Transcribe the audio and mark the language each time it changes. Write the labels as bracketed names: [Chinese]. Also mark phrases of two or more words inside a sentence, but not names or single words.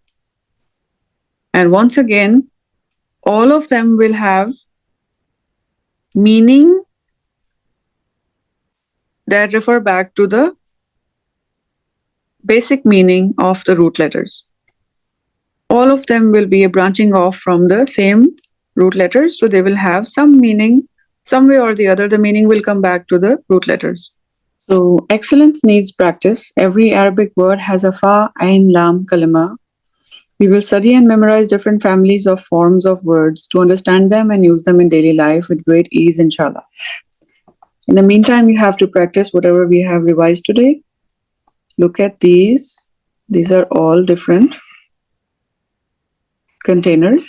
[English] And once again, all of them will have meaning that refer back to the basic meaning of the root letters. All of them will be a branching off from the same root letters, so they will have some meaning. Some way or the other, the meaning will come back to the root letters. So excellence needs practice. [Arabic] Every Arabic word has a فاء، عين, لام، كلمة. [English] We will study and memorize different families of forms of words to understand them and use them in daily life with great ease, inshallah. In the meantime, you have to practice whatever we have revised today. Look at these. These are all different containers.